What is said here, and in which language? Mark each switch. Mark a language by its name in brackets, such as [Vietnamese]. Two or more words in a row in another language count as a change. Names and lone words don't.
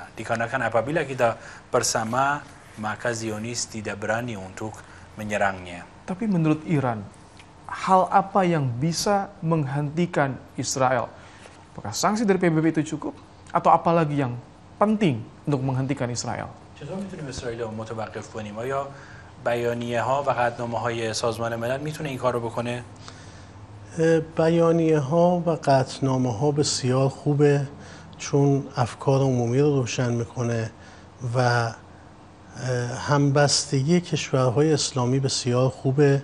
[Indonesian] Dikarenakan apabila kita bersama, maka Zionis tidak berani untuk menyerangnya. Tapi menurut Iran, hal apa yang bisa menghentikan Israel? Apakah sanksi dari PBB itu cukup? Atau apa lagi yang penting untuk menghentikan Israel? [Persian] چطور میتونیم اسرائیل رو متوقف کنیم؟ آیا بیانیه ها و قطعنامه های سازمان ملل میتونه این کار رو بکنه؟ بیانیه ها و قطعنامه ها بسیار خوبه، چون افکار عمومی رو روشن میکنه و همبستگی کشورهای اسلامی بسیار خوبه.